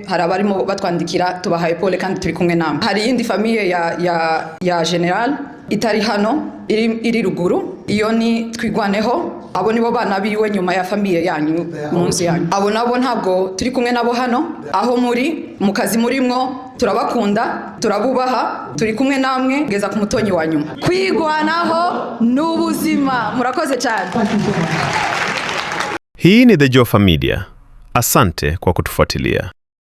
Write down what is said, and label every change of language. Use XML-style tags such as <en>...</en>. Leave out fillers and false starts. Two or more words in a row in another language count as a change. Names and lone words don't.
<rw>Hari abarimo batwandikira tubahaye pole kandi turi kumwe namwe. Hari indi famille ya General itari hano, iri ruguru, iyo ni Twigwaneho. Abo nibo bana biwe nyuma ya famille yanyu munsi yanyu. Abo nabo ntabwo turi kumwe nabo hano, aho muri mu kazi murimwo turabakunda, turabubaha, turi kumwe namwe geza ku mutonyi wa nyuma. Kwigwanaho n'ubuzima. Murakoze cyane.</rw> <sw>Hii ni The Jofa Media. Asante kwa kutufuatilia.</sw>